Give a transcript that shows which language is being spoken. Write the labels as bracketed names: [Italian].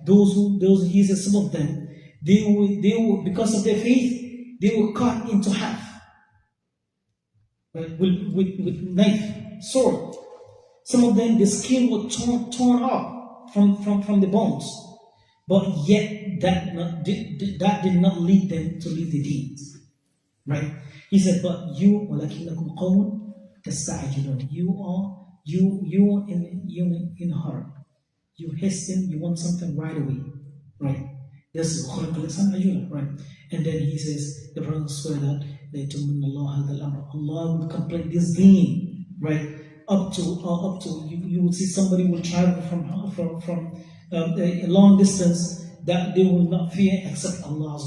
[English] He said some of them, they were because of their faith, they were cut into half. Right? With knife, sword. Some of them, the skin was torn off from the bones. But yet, that did not lead them to leave the deeds. Right? He said, but you, [Arabic] وَلَكِنَّكُمْ قَوْمٌ تَسْتَعْجِلُونَ [English] You are in a hurry. You hasten, you want something right away. Right? This is right? And then he says, the Prophet swear that Allah will complete this deen, right? Up to you will see somebody will travel from a long distance that they will not fear except Allah.